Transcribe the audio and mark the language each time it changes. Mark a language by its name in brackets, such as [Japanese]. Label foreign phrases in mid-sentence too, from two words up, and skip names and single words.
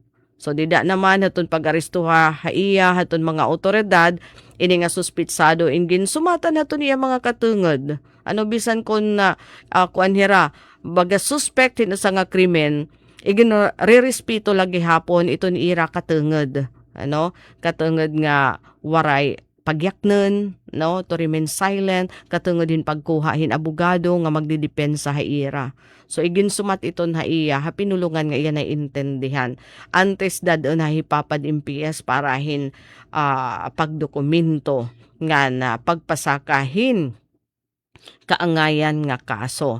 [Waray] So dida naman haton pag-arestuha haiya haton mga otoridad ini nga suspitsado ingin sumatan haton iya mga katungod. Ano bisan kon na kuan hira baga suspect hin sa nga krimen igin rerespeto lagi hapon iton ira katungod. Ano? Katungod nga waray pagyaknen, no, [English] to remain silent, [Waray] katungod din pagkuha hin abogado nga magdidepensa haira. So igin sumat iton haiya, hapinulungan nga iya na intindihan. Antes dadon na hipapad MPS para hin pagdokumento nga na pagpasakahin kaangayan nga kaso.